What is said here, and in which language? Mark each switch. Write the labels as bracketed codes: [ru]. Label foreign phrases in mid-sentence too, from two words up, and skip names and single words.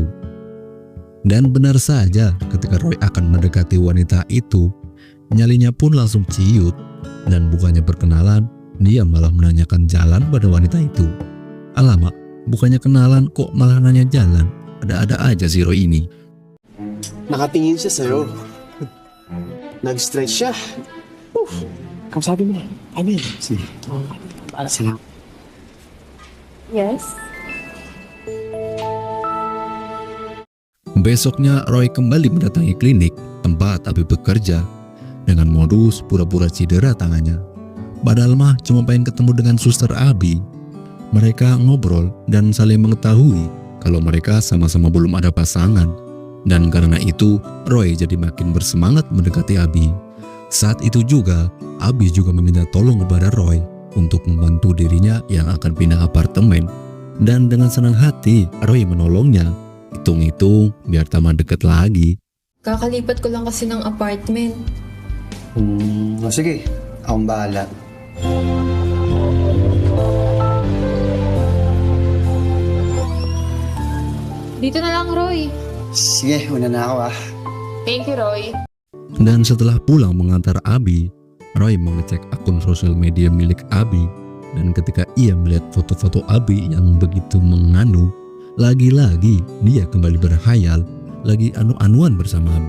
[id] Dan benar saja, ketika Roy akan mendekati wanita itu, nyalinya pun langsung ciut, dan bukannya berkenalan, dia malah menanyakan jalan pada wanita itu. Alamak, bukannya kenalan kok malah nanya jalan. Ada-ada aja si Roy ini. [tl] Nakatingin siya sa'yo. Nag-stretch siya. Kamu sabi mo, amen. Sige. Sige. Yes? [id] Besoknya Roy kembali mendatangi klinik tempat Abi bekerja dengan modus pura-pura cedera tangannya. Padahal mah cuma pengen ketemu dengan suster Abi. Mereka ngobrol dan saling mengetahui kalau mereka sama-sama belum ada pasangan. Dan karena itu Roy jadi makin bersemangat mendekati Abi. Saat itu juga Abi juga meminta tolong kepada Roy untuk membantu dirinya yang akan pindah apartemen. Dan dengan senang hati Roy menolongnya. Hitung-hitung biar tambah deket lagi. [tl] Kakalipat ko lang kasi ng apartment. Sige, akong bahala. Dito na lang, Roy. Sige, una na ako [en] Thank you, Roy. [id] Dan setelah pulang mengantar Abi, Roy mengecek akun sosial media milik Abi. Dan ketika ia melihat foto-foto Abi yang begitu menganu, lagi-lagi dia kembali berhayal, lagi anu-anuan bersama Abi.